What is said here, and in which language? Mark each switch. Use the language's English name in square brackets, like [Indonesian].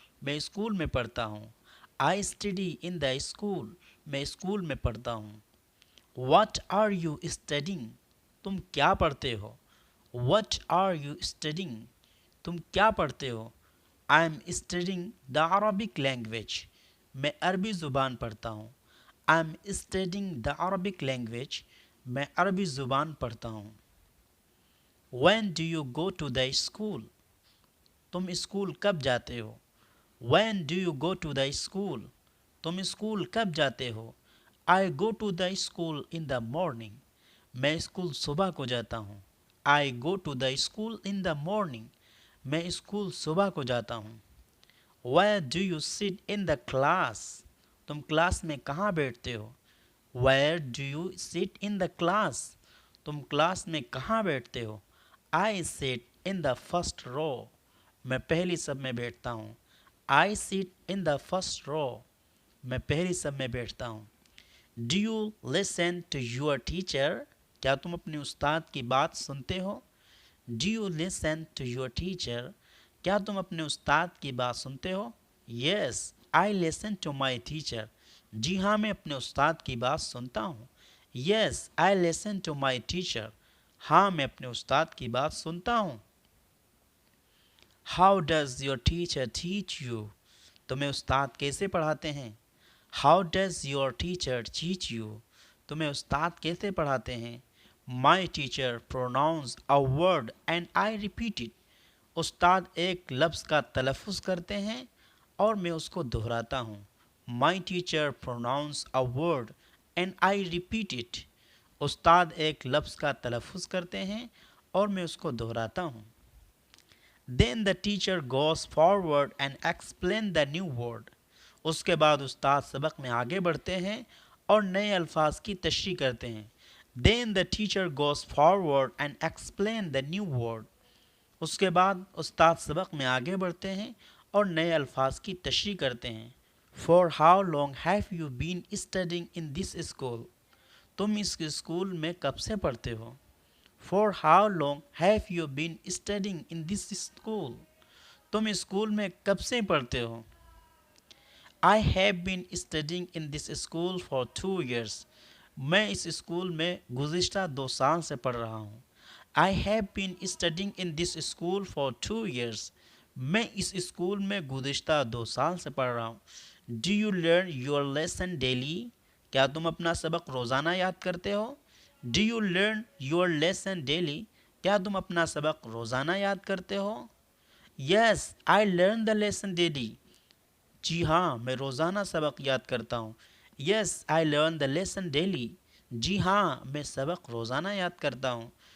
[Hindi] मैं स्कूल में पढ़ता हूँ. [English] I study in the school. [Hindi] मैं स्कूल में पढ़ता हूँ. [English] What are you studying? [Hindi] तुम क्या पढ़ते हो? [English] What are you studying? [Hindi] तुम क्या पढ़ते हो? [English] I am studying the Arabic language. [Hindi] मैं अरबी ज़ुबान पढ़ता हूँ. [English] I am studying the Arabic language. [Hindi] मैं अरबी ज़ुबान पढ़ता हूँ. [English] When do you go to the school? [Hindi] तुम स्कूल कब जाते हो? [English] When do you go to the school? [Hindi] तुम स्कूल कब जाते हो? [English] I go to the school in the morning. [Hindi] मैं स्कूल सुबह को जाता हूँ. [English] I go to the school in the morning. [Hindi] मैं स्कूल सुबह को जाता हूँ. [English] Where do you sit in the class? [Hindi] तुम क्लास में कहाँ बैठते हो? [English] Where do you sit in the class? [Hindi] तुम क्लास में कहाँ बैठते हो? [English] I sit in the first row. [Hindi] मैं पहली सब में बैठता हूँ. [English] I sit in the first row. [Hindi] मैं पहली सब में बैठता हूँ. [English] Do you listen to your teacher? [Hindi] क्या तुम अपने उस्ताद की बात सुनते हो? [English] Do you listen to your teacher? [Hindi] क्या तुम अपने उस्ताद की बात सुनते हो? [English] Yes, I listen to my teacher. [Hindi] जी हाँ, मैं अपने उस्ताद की बात सुनता हूँ. [English] Yes, I listen to my teacher. [Hindi] हाँ, मैं अपने उस्ताद की बात सुनता हूँ. [English] How does your teacher teach you? [Hindi] तुम्हें उस्ताद कैसे पढ़ाते हैं? [English] How does your teacher teach you? [Hindi] तुम्हें उस्ताद कैसे पढ़ाते हैं? [English] My teacher pronounce a word and I repeat it. [Hindi] उस्ताद एक लफ्ज़ का तलफ़ुज़ करते हैं और मैं उसको दोहराता हूँ. [English] My teacher pronounce a word and I repeat it. [Hindi] उस्ताद एक लफ्ज़ का तलफ़ुज़ करते हैं और मैं उसको दोहराता हूँ. [English] Then the teacher goes forward and explain the new word. [Hindi] उसके बाद उस्ताद सबक में आगे बढ़ते हैं और नए अल्फाज की तशरीह करते हैं. [English] Then the teacher goes forward and explain the new word. [Hindi] उसके बाद उस्ताद सबक में आगे बढ़ते हैं और नए अल्फाज की तशरीह करते हैं. [English] For how long have you been studying in this school? [Hindi] तुम इस स्कूल में कब से पढ़ते हो? [English] For how long have you been studying in this school? [Hindi] तुम स्कूल में कब से पढ़ते हो? [English] I have been studying in this school for 2 years. [Hindi] मैं इस स्कूल में गुज़िश्ता 2 साल से पढ़ रहा हूँ. [English] I have been studying in this school for 2 years. [Hindi] मैं इस स्कूल में गुज़िश्ता 2 साल से पढ़ रहा हूँ. [English] Do you learn your lesson daily? [Hindi] क्या तुम अपना सबक रोज़ाना याद करते हो? [English] Do you learn your lesson daily? [Hindi] क्या तुम अपना सबक रोज़ाना याद करते हो? [English] Yes, I learn the lesson daily. [Hindi] जी हाँ, मैं रोज़ाना सबक याद करता हूँ. [English] Yes, I learn the lesson daily. [Hindi] जी हाँ, मैं सबक रोज़ाना याद करता हूँ.